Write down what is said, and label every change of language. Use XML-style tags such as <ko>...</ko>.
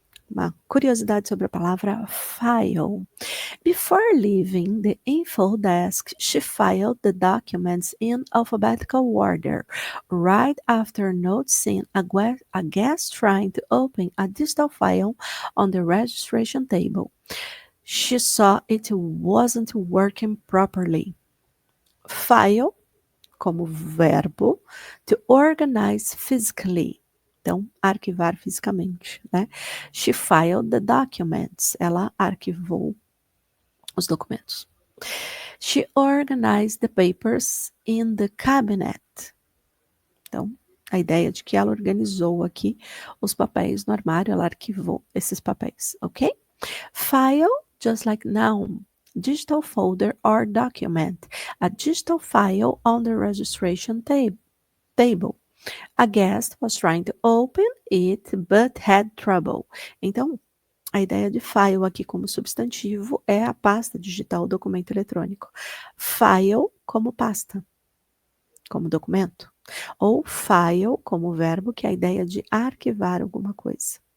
<pt>Uma curiosidade sobre a palavra file.</pt> <en>Before leaving the info desk, she filed the documents in alphabetical order, right after noticing a guest trying to open a digital file on the registration table. She saw it wasn't working properly. File,</en> <pt>como verbo,</pt> <en>to organize physically.</en> <pt>Então, arquivar fisicamente, né?</pt> <en>She filed the documents.</en> <pt>Ela arquivou os documentos.</pt> <en>She organized the papers in the cabinet.</en> <pt>Então, a ideia de que ela organizou aqui os papéis no armário, ela arquivou esses papéis, ok?</pt> <en>File, just like noun. Digital folder or document. A digital file on the registration table. A guest was trying to open it, but had trouble.</en> <pt>Então, a ideia de file aqui como substantivo é a pasta digital, documento eletrônico. File como pasta, como documento. Ou file como verbo, que é a ideia de arquivar alguma coisa.</pt>